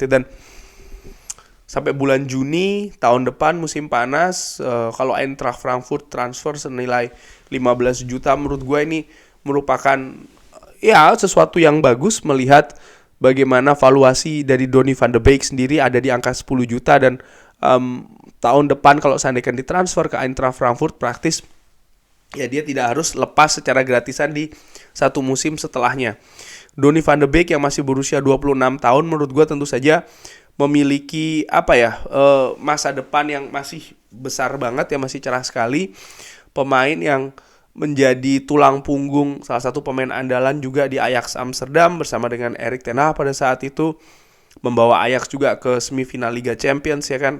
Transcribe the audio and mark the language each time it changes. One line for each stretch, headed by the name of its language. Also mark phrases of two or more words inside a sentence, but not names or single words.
Indonesian: Dan sampai bulan Juni tahun depan musim panas, kalau Eintracht Frankfurt transfer senilai 15 juta, menurut gue ini merupakan ya sesuatu yang bagus melihat bagaimana valuasi dari Donny van de Beek sendiri ada di angka 10 juta. Dan tahun depan kalau seandainya ditransfer ke Eintracht Frankfurt, praktis ya dia tidak harus lepas secara gratisan di satu musim setelahnya. Donny van de Beek yang masih berusia 26 tahun menurut gue tentu saja memiliki masa depan yang masih besar banget ya, masih cerah sekali. Pemain yang menjadi tulang punggung, salah satu pemain andalan juga di Ajax Amsterdam bersama dengan Erik ten Hag pada saat itu, membawa Ajax juga ke semifinal Liga Champions ya kan.